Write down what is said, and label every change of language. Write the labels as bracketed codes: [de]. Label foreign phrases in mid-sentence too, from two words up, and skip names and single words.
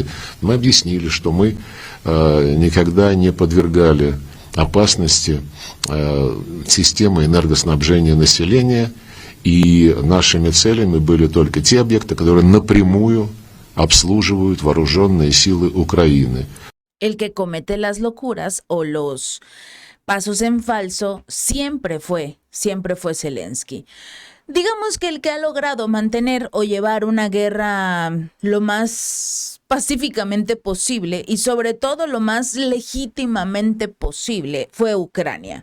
[ru] Мы объяснили, что мы никогда не подвергали опасности системы энергоснабжения населения, и нашими целями были только те объекты, которые напрямую обслуживают вооруженные силы Украины. [es] El que comete las locuras o los pasos en falso siempre fue Zelensky. Digamos que el que ha logrado mantener o llevar una guerra lo más pacíficamente posible y sobre todo lo más legítimamente posible fue Ucrania.